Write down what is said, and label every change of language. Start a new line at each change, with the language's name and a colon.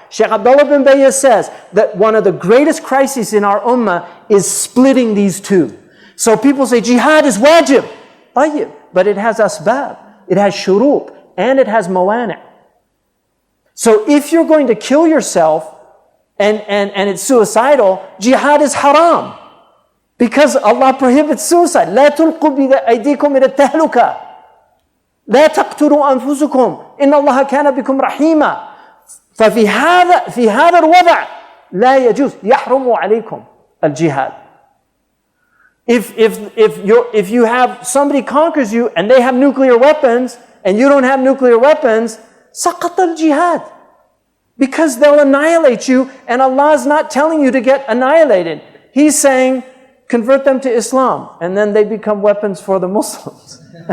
English: Shaykh Abdullah bin Bayyah says that one of the greatest crises in our ummah is splitting these two. So people say jihad is wajib, tayyib, but it has asbab, it has shurut, and it has mawani'. So if you're going to kill yourself and it's suicidal, jihad is haram. Because Allah prohibits suicide.
Arabic: لا تلقوا بأيديكم إلى التهلكة. لا تقتلوا أنفسكم. إن الله كان بكم رحيما. ففي هذا الوضع لا يجوز يحرم عليكم الجهاد.
English: If you have somebody conquers you and they have nuclear weapons and you don't have nuclear weapons,
Arabic: سقط الجهاد.
English: Because they'll annihilate you and Allah is not telling you to get annihilated. He's saying, convert them to Islam, and then they become weapons for the Muslims.